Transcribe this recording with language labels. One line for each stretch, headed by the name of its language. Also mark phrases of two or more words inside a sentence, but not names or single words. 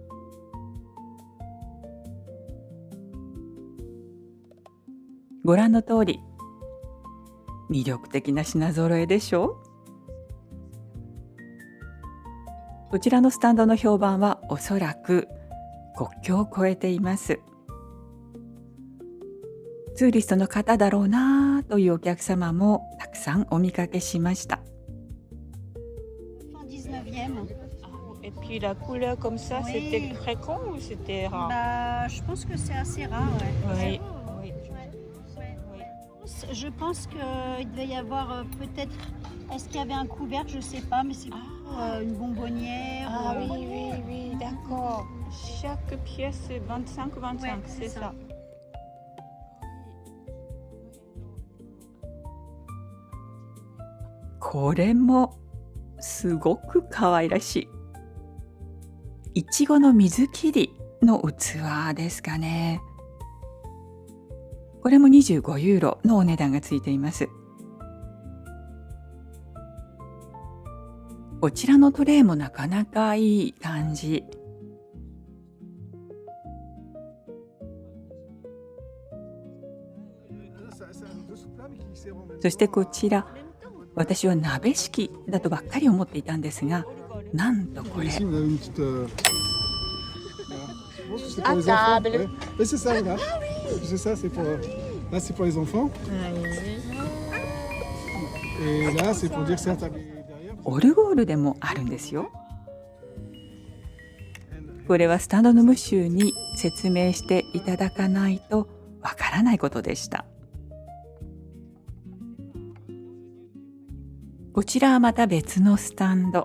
Japanese: ご覧の通り、魅力的な品揃えでしょう。こちらのスタンドの評判はおそらく国境を越えています。ツーリストの方だろうなというお客様もたくさんお見かけしました。
French: Et puis la couleur comme ça, Oui. c'était fréquent ou c'était rare? Bah, je pense que c'est assez rare, ouais. Oui, oui. Je pense qu'il devait y avoir peut-être. Est-ce qu'il y avait un couvercle? Je sais pas, mais c'est une bonbonnière. Ah oui, oui, oui, d'accord. Chaque pièce, c'est 25, Ouais, c'est ça.
Japanese: これもすごく可愛らしい。いちごの水切りの器ですかね。これも25ユーロのお値段がついています。こちらのトレイもなかなかいい感じ。そしてこちら、私は鍋敷きだとばっかり思っていたんですが、なんとこれ
French: Ici, on a une petite. Je pense que c'est pour À les enfants. table. Ouais. Oui, c'est ça, voilà. C'est ça, c'est pour. Là, c'est pour les enfants. Et là, c'est pour dire que c'est un tablier derrière.
Japanese: オルゴールでもあるんですよ。これはスタンドのムッシュに説明していただかないとわからないことでした。こちらはまた別のスタンド。